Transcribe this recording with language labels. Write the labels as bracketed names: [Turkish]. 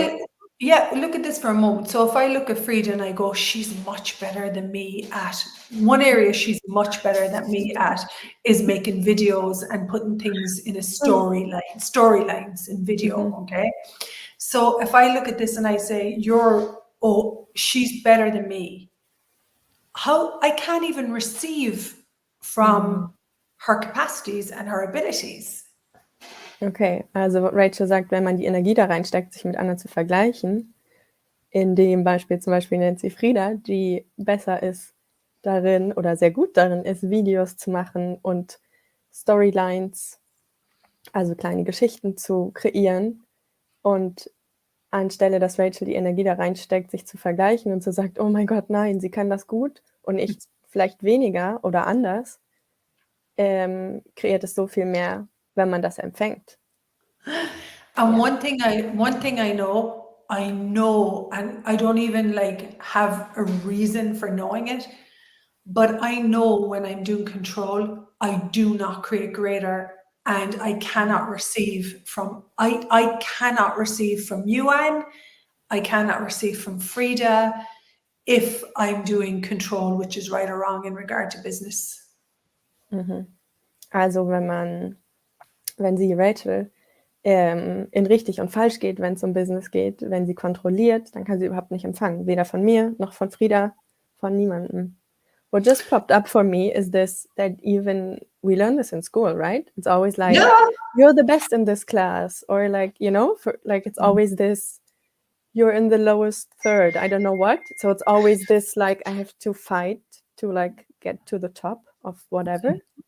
[English] I look at this for a moment. So if I look at Frida and I go, she's much better than me at one area, she's much better than me at is making videos and putting things in a storylines in video. Okay. So if I look at this and I say, she's better than me, how I can't even receive from her capacities and her abilities. [German] Okay, also Rachel sagt, wenn man die Energie da reinsteckt, sich mit anderen zu vergleichen, in dem Beispiel zum Beispiel nennt sie Frida, die besser ist darin oder sehr gut darin ist, Videos zu machen und Storylines, also kleine Geschichten zu kreieren. Und anstelle, dass Rachel die Energie da reinsteckt, sich zu vergleichen und so sagt, oh mein Gott, nein, sie kann das gut und ich vielleicht weniger oder anders, kreiert es so viel mehr, wenn man das empfängt. [English] And one thing I know, and I don't even like have a reason for knowing it, but I know when I'm doing control, I do not create greater, and I cannot receive from I cannot receive from you, Anne. I cannot receive from Frida if I'm doing control, which is right or wrong in regard to business. [German] Also wenn sie Rachel in richtig und falsch geht, wenn es um Business geht, wenn sie kontrolliert, dann kann sie überhaupt nicht empfangen. Weder von mir, noch von Frida, von niemandem. [English] What just popped up for me is this, that even we learn this in school, right? It's always like, you're the best in this class. Or like, it's always this, you're in the lowest third. I don't know what. So it's always this, like, I have to fight to like get to the top of whatever.